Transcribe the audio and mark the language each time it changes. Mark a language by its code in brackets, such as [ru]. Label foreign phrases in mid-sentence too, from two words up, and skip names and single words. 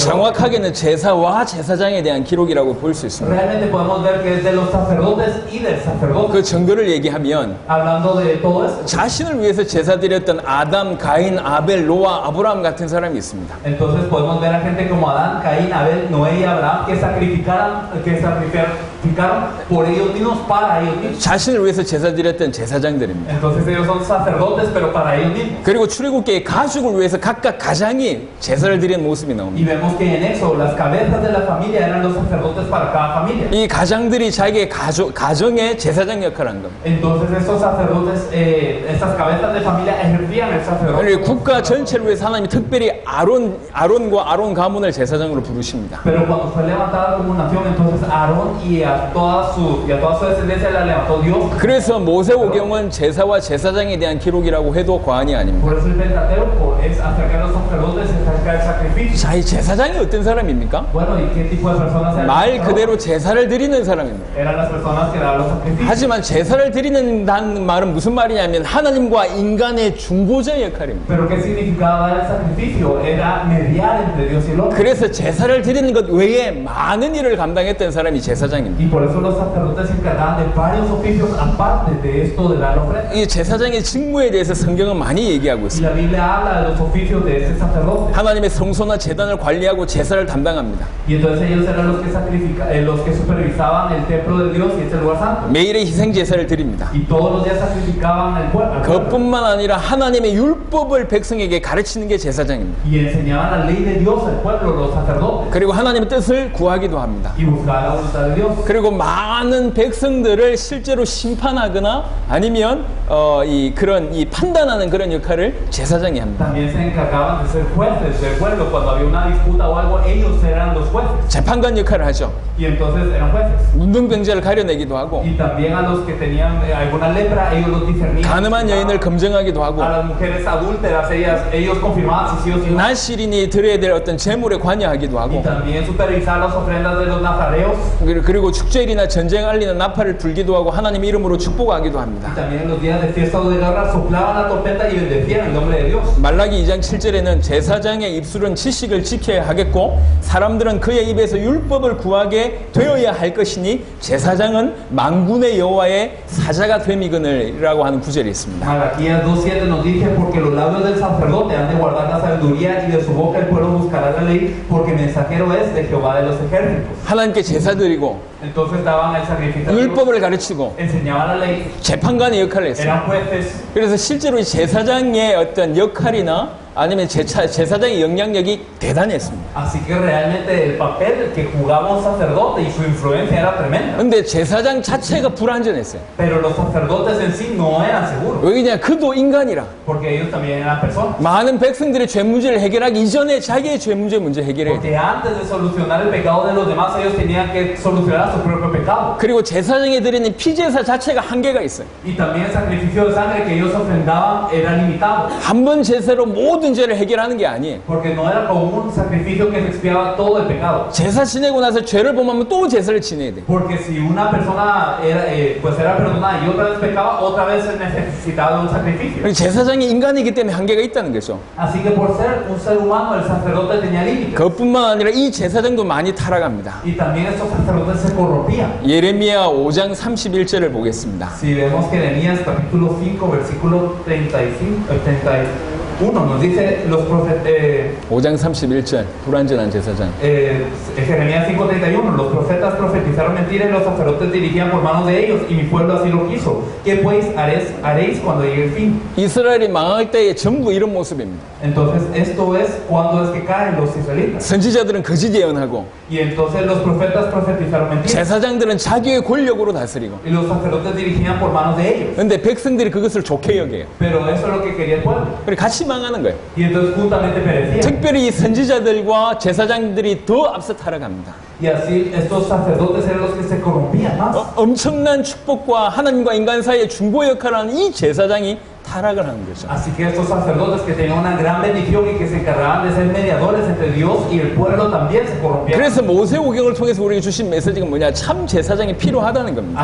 [ko] 정확하게는 제사와 제사장에 대한 기록이라고 볼 수 있습니다. [es] Realmente podemos ver que es de los sacerdotes y del sacerdote. [ko] 그 증거를 얘기하면 [es] Hablando de todo esto. [ko] 자신을 위해서 제사 드렸던 아담, 가인, 아벨, 노아, 아브라함 같은 사람이 있습니다. [es] Entonces podemos ver a gente como Adán, Caín, Abel, Noé y Abraham que sacrificaron por ellos mismos, para ellos mismos. [ko] 자신을 위해서 제사 드렸던 제사장들입니다. [es] Entonces ellos son sacerdotes, pero para ellos mismos. [ko] 그리고 출애굽기의 가족을 위해서 각각 가장이 제사를 드리는 모습이 [es] Y [ko] 나옵니다. [es] vemos que en Éxodo las cabezas de la familia eran los sacerdotes para cada familia. [ko] 이 가장들이 자기의 가정의 제사장 역할을 한 겁니다. [es] Entonces estos sacerdotes, estas cabezas de familia ejercían el sacerdote. [ko] 그리고 국가 전체를 위해서 하나님이 특별히 아론과 아론 가문을 제사장으로 부르십니다. [es] Pero cuando fue levantada como nación, entonces Aarón y a toda su descendencia la levantó Dios. [ko] 그래서 모세오경은 제사와 제사장에 대한 기록이라고 해도 과언이 아닙니다. [es] Por eso el Pentateuco es acerca de los sacerdotes, acerca del sacrificio. [ko] 자, 이 제사장이 어떤 사람입니까? [es] Bueno, ¿y qué tipo de personas eran? [ko] 말 그대로 제사를 드리는 사람입니다. [es] Eran las personas que daban los sacrificios. [ko] 하지만 제사를 드리는다는 말은 무슨 말이냐면 하나님과 인간의 중보자 역할입니다. [es] Pero ¿qué significaba dar el sacrificio? Era mediar entre Dios y el hombre. [ko] 그래서 제사를 드리는 것 외에 많은 일을 감당했던 사람이 제사장입니다. [es] Y por eso los sacerdotes se encargaban de varios oficios aparte de esto de dar ofrenda. [ko] 이 제사장의 직무에 대해서 성경은 많이 얘기하고 [es] Y [ko] 있습니다. [es] la Biblia habla de los oficios de ese sacerdote. [ko] 하나님의 성소나 제단을 관리하고 제사를 담당합니다. [es] Y entonces ellos eran los que supervisaban el templo de Dios y este lugar santo. [ko] 매일의 희생 제사를 드립니다. [es] Y todos los días sacrificaban el pueblo. [ko] 그것뿐만 아니라 하나님의 율법을 백성에게 가르치는 게 제사장입니다. [es] Y enseñaban la ley de Dios al pueblo, los sacerdotes. [ko] 그리고 하나님의 뜻을 구하기도 합니다. [es] Y buscaban la voluntad de Dios. [ko] 그리고 많은 백성들을 실제로 심판하거나 아니면 이 판단하는 그런 역할을 제사장이 합니다. [es] También se encargaban de ser jueces del pueblo. Cuando había una disputa o algo, ellos eran los jueces. [ko] 재판관 역할을 하죠. [es] Y entonces eran jueces. [ko] 문둥병자를 가려내기도 하고 [es] Y también a los que tenían alguna lepra, ellos los discernían. [ko] 가늠한 여인을 검증하기도 하고 [es] A las mujeres adúlteras, ellos confirmaban si sí o si no. [ko] 나시린이 드려야 될 어떤 제물에 관여하기도 [es] Y [ko] 하고 [es] también supervisar las ofrendas de los nazareos. [ko] 그리고 축제일이나 전쟁 알리는 나팔을 불기도 하고 하나님 이름으로 축복하기도 [es] Y [ko] 합니다. [es] también en los días de fiesta o de guerra soplaban la trompeta y bendecían el nombre de Dios. [ko] 말라기 2장 7절에는 제사장의 입술은 지식을 지켜야 하겠고 사람들은 그의 입에서 율법을 구하게 되어야 할 것이니 제사장은 만군의 여호와의 사자가 됨이거늘이라고 하는 구절이 있습니다. [es] Malaquías 2:7 nos dice: porque los labios del sacerdote han de guardar la sabiduría y de su boca el pueblo buscará la ley, porque mensajero es de Jehová de los ejércitos. [ko] 하나님께 제사 드리고 [es] Entonces daban el sacrificio a Dios, [ko] 율법을 가르치고 [es] enseñaban la ley, [ko] 재판관의 역할을 했습니다. [es] eran jueces. [ko] 그래서 실제로 이 제사장의 어떤 역할이나 아니면 제사장의 영향력이 대단했습니다. [es] Así que realmente el papel que jugaba un sacerdote y su influencia era tremenda. [ko] 근데 제사장 자체가 불완전했어요. [es] Pero los sacerdotes en sí no eran seguros, [ko] 왜냐? 그도 인간이라. [es] porque ellos también eran personas. [ko] 많은 백성들의 죄 문제를 해결하기 이전에 자기의 죄 문제 해결해야 돼. [es] Porque antes de solucionar el pecado de los demás, ellos tenían que solucionar su propio pecado. [ko] 그리고 제사장에 드리는 피제사 자체가 한계가 있어요. [es] Y también el sacrificio de sangre que ellos ofrendaban era limitado. [ko] 한 번 제사로 모든 죄를 해결하는 게 아니에요. [es] Porque no era como un sacrificio que se expiaba todo el pecado. [ko] 제사 지내고 나서 죄를 범하면 또 제사를 지내야 돼. [es] Porque si una persona era, pues era perdonada y otra vez pecaba, otra vez se necesitaba de un sacrificio. [ko] 그리고 제사장이 인간이기 때문에 한계가 있다는 거죠. [es] Así que por ser un ser humano, el sacerdote tenía límites. [ko] 그것뿐만 아니라 이 제사장도 많이 타락합니다. [es] Y también estos sacerdotes se corrompían. [ko] 예레미야 5장 31절을 보겠습니다. [es] Si vemos que Jeremías capítulo 5, versículo 31 nos dice los profetas, [ko] 5장 31절 불완전한 제사장. [es] Jeremías 5:31, los profetas profetizaron mentiras y los sacerdotes dirigían por manos de ellos y mi pueblo así lo quiso. ¿Qué pues haréis cuando llegue el fin? [ko] 이스라엘이 망할 때의 전부 이런 모습입니다. [es] Entonces esto es cuando es que caen los israelitas. [ko] 선지자들은 거짓 예언하고 [es] Y entonces los profetas profetizaron mentiras [ko] 제사장들은 자기의 권력으로 다스리고 [es] y los sacerdotes dirigían por manos de ellos. [ko] 근데 백성들이 그것을 좋게 여겨요. [es] Pero eso es lo que quería el pueblo. [ko] 그리고 같이 망하는 거예요. [es] Y entonces juntamente perecían. [ko] 특별히 이 선지자들과 제사장들이 더 앞서 타락합니다. [es] Y así estos sacerdotes eran los que se corrompían más. [ko] 엄청난 축복과 하나님과 인간 사이의 중보 역할을 하는 이 제사장이 타락을 하는 거죠. [es] Así que estos sacerdotes que tenían una gran bendición y que se encargaban de ser mediadores entre Dios y el pueblo también se corrompían. [ko] 그래서 모세오경을 통해서 우리에게 주신 메시지가 뭐냐? 참 제사장이 필요하다는 겁니다.